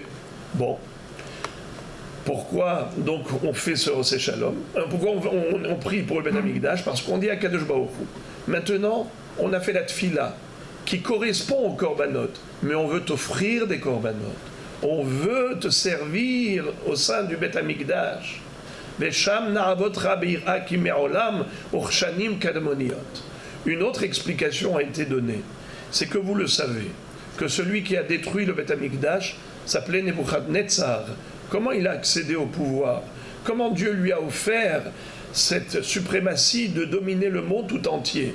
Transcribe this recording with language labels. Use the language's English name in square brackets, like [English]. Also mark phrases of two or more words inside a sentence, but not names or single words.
[French] Bon. Pourquoi donc on fait ce [Hebrew] עושה שלום? [French] Pourquoi on prie pour le [Hebrew] בית המקדש? [French] Parce qu'on dit à [Hebrew] קדוש ברוך הוא. [French] Maintenant, on a fait la tfila qui correspond aux korbanot, mais on veut t'offrir des korbanot. On veut te servir au sein du [Hebrew] בית המקדש. ושם נעבדך ביראה כימי עולם וכשנים קדמוניות. [French] Une autre explication a été donnée. C'est que vous le savez, que celui qui a détruit le [Hebrew] בית המקדש [French] s'appelait Nebuchadnezzar. Comment il a accédé au pouvoir? Comment Dieu lui a offert cette suprématie de dominer le monde tout entier?